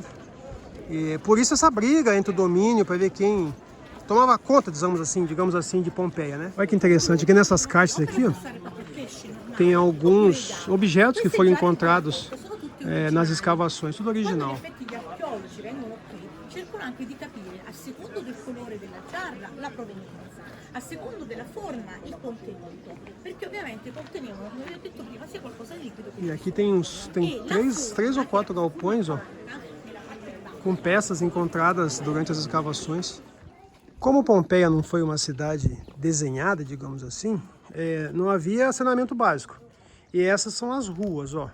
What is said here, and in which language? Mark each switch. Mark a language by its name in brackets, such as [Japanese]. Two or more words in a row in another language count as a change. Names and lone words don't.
[Portuguese] E por isso essa briga entre o domínio para ver quem tomava conta, digamos assim, de Pompeia, né? Olha que interessante, aqui nessas caixas aqui, ó, tem alguns objetos que foram encontrados nas escavações, tudo original. [Italian] A secondo della forma e contenuto, perché ovviamente contenevano, come vi ho detto prima, sia qualcosa di liquido. [Portuguese] E aqui tem três ou quatro galpões, ó, com peças encontradas durante as escavações. Como Pompeia não foi uma cidade desenhada, digamos assim, não havia saneamento básico. E essas são as ruas, ó.